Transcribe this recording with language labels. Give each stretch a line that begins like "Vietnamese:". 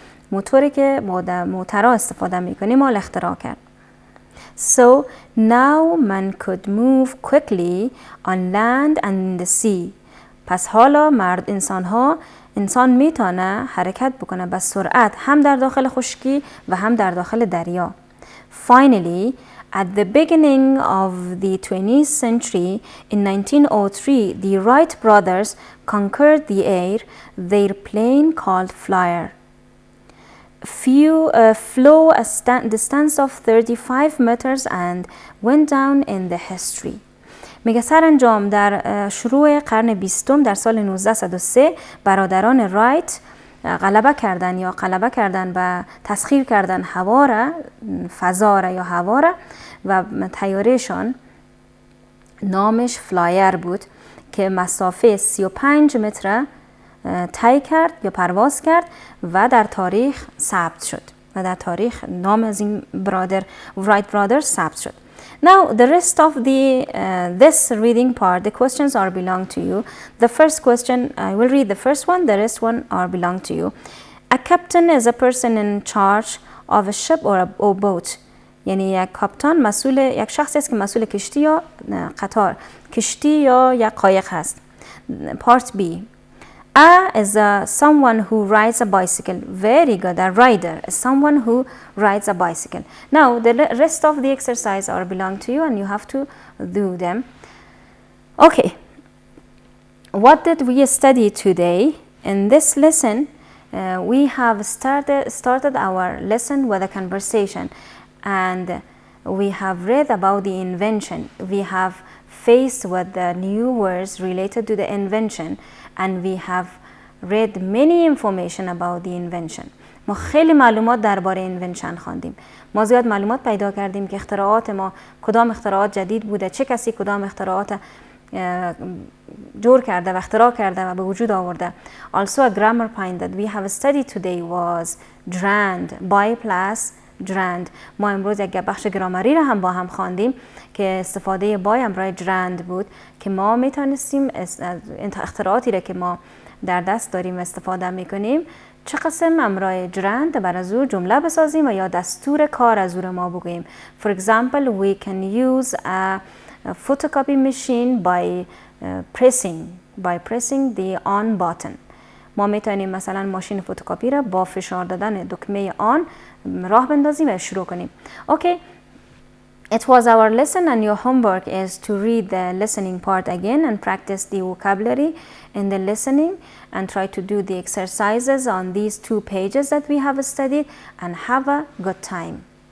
Persian: موتوری که موترها استفاده میکنیم مال اختراع کرد.
English: So now man could move quickly on land and in the sea.
Persian: پس حالا انسان میتونه حرکت بکنه با سرعت هم در داخل خشکی و هم در داخل دریا.
English: Finally, at the beginning of the 20th century, in 1903, the Wright brothers conquered the air. Their plane called Flyer flew a distance of 35 meters and went down in the history.
Persian: میگه سرانجام در شروع قرن 20 در سال 1903 برادران رایت غلبه کردن و تسخیر کردن فضا را یا هوا را و طیارهشان نامش فلایر بود که مسافه 35 متر طی کرد یا پرواز کرد و در تاریخ ثبت شد و در تاریخ نام از این رایت برادرز ثبت شد.
English: Now the rest of this reading part, the questions are belong to you. The first question, I will read the first one, the rest one are belong to you. A captain is a person in charge of a ship or a boat.
Persian: یعنی یک کاپتان یک شخصی است که مسئول کشتی یا کشتی یا یک قایق هست.
English: Part B. A is someone who rides a bicycle. Very good. A rider is someone who rides a bicycle. Now the rest of the exercise are belong to you and you have to do them. Okay. What did we study today? In this lesson, we have started our lesson with a conversation and we have read about the invention. We have faced with the new words related to the invention and we have read many information about the invention.
Persian: ما خیلی معلومات درباره اینونشن خواندیم. ما زیاد معلومات پیدا کردیم که اختراعات ما کدام اختراعات جدید بوده، چه کسی کدام اختراعات جور کرده و اختراع کرده و به وجود آورده.
English: Also a grammar point that we have studied today was drand, by plus drand.
Persian: ما امروز یک بخش گرامری را هم با هم خواندیم که استفاده بای همراه drand بود که ما میتونستیم اختراعاتی را که ما در دست داریم استفاده میکنیم چه قسم همراه drand بر از او جمله بسازیم و یا دستور کار از او را ما بگوییم.
English: For example, we can use a photocopy machine by pressing the on button.
Persian: ما میتونیم مثلا ماشین فتوکپی را با فشار دادن دکمه آن راه بندازیم و شروع کنیم.
English: Okay, it was our lesson and your homework is to read the listening part again and practice the vocabulary in the listening and try to do the exercises on these 2 pages that we have studied and have a good time.